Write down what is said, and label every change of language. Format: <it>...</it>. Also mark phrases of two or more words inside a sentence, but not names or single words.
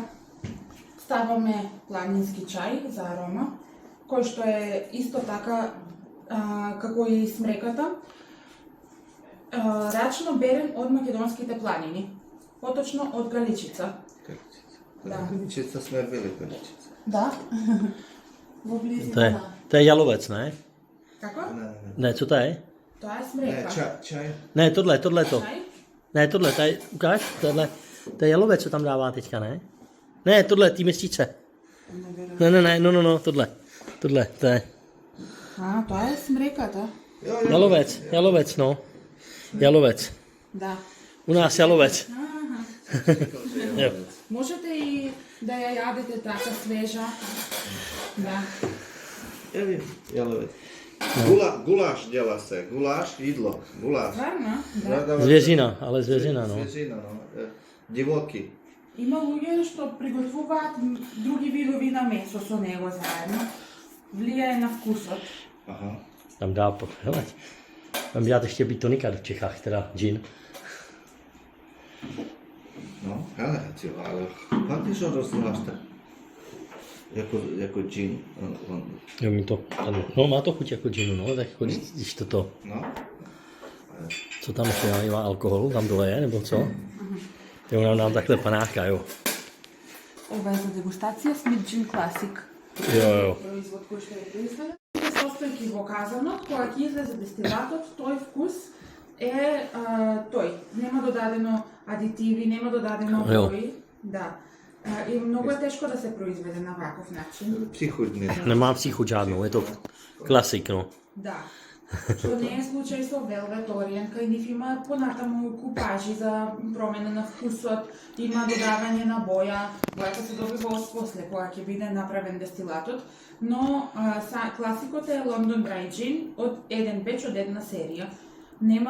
<mk>Ставаме планински чај за арома, кој што е исто така како и смреката, рачно берен од македонските планини, поточно од Галичица. Галичица сме били Галичица. Да. Во близина на...</mk> <cs>To je jalovec, ne?</cs> <mk>Како?</mk> <cs>Ne, co to je?</cs> <mk>Тоа е смрека.</mk> <cs>Čaj. Ne, tohle to. Čaj? Ne, tohle, tady, ukáž, tohle. To je jalovec, co tam dává teďka, ne? Ne, tohle, ty měsíce. Ne, no, tohle, to je.</cs> <mk>Тоа е смреката.</mk> <cs>Jalovec, no. Jalovec.</cs> <mk>Да.</mk> <cs>U nás jalovec. Jo.</cs> <mk>Можете и да ја јадете така свежа. Да.</mk> <cs>Jalovec. Guláš dělá se, guláš, jídlo, guláš.</cs> <mk>Стварно? Да.</mk> <cs>Zvěřina, ale zvěřina, no. Zvěřina, no. Divoký.</cs> <mk>Има луѓе што приготвуваат други видови на месо со него заедно. Влијае на вкусот. Aha.</mk> <cs>Tam dá, hele, tam dělat ještě být tonika v Čechách, teda gin. No, hele, ale fakt, že rozděláš jako gin. Jo, mi to, no má to chuť jako ginu, no, tak jako když toto. No. Co tam ještě má alkoholu, tam dole je, nebo co? Jo, nám takhle panáka, jo.</cs> <mk>Ова е за дегустација Smidgin Classic.</mk> <cs>Jo.</cs> <mk>Производ кој што е произведен. Состојки во казанот, кога ќе излезе дестилатот, тој вкус е тој. Нема додадено адитиви, нема додадено бои. Да. И многу е тешко да се произведе на ваков начин.</mk> <cs>Příchutný. Nemá příchuť žádnou, je to klasik, no.</cs> <mk>Да. Што не е случај со Velvet Orient, кај нив има понатаму купажи за промена на вкусот, има додавање на боја, бојата се добива после кога ќе биде направен дестилатот, но класикот е London Dry Gin од еден беч од една серија.</mk>